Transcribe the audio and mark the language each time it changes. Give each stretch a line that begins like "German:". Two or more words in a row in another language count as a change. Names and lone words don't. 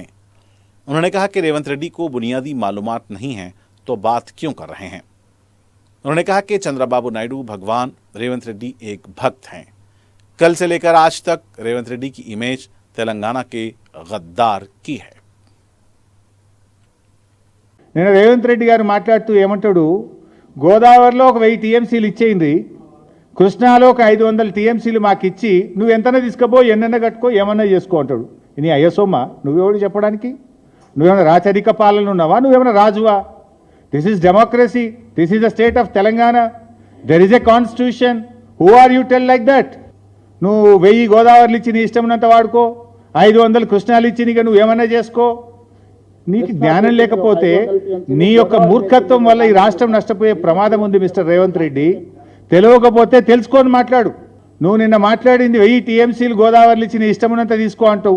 Urdu: انہوں نے کہا کہ ریونت ریڈی کو بنیادی معلومات نہیں ہیں تو بات کیوں کر رہے ہیں۔ انہوں نے کہا کہ چندرا بابو نائیڈو بھگوان، ریونت ریڈی ایک بھکت ہیں۔ کل سے لے کر آج تک ریونت ریڈی کی امیج تلنگانہ کے غدار کی ہے۔
Telugu: నేను రేవంత్ రెడ్డి గారు మాట్లాడుతూ ఏమంటాడు, గోదావరిలో ఒక 1000 టీఎంసీలు ఇచ్చేయింది, కృష్ణాలో ఒక 500 టీఎంసీలు మాకు ఇచ్చి నువ్వు ఎంతనే తీసుకుపో, ఎన్నెన్న కట్టుకో, ఏమన్నా చేసుకో అంటాడు. నీ అయ్యసోమ్మ నువ్వెవడు చెప్పడానికి? నువ్వేమైనా రాచరిక పాలన ఉన్నావా? నువ్వేమైనా రాజువా?
English: This is democracy, this is the State of Telangana, there is a constitution. Who are you tell like that?
Telugu: నువ్వు 1000 గోదావరిలు ఇచ్చి నీ ఇష్టం ఉన్నంత వాడుకో, 500 కృష్ణాలు ఇచ్చి నీకు నువ్వేమన్నా చేసుకో. నీకు జ్ఞానం లేకపోతే నీ యొక్క మూర్ఖత్వం వల్ల ఈ రాష్ట్రం నష్టపోయే ప్రమాదం ఉంది మిస్టర్ రేవంత్ రెడ్డి. తెలియకపోతే తెలుసుకొని మాట్లాడు. నువ్వు నిన్న మాట్లాడింది 1000 టీఎంసీలు గోదావరిలు ఇచ్చి నీ ఇష్టం ఉన్నంత తీసుకో అంటావు.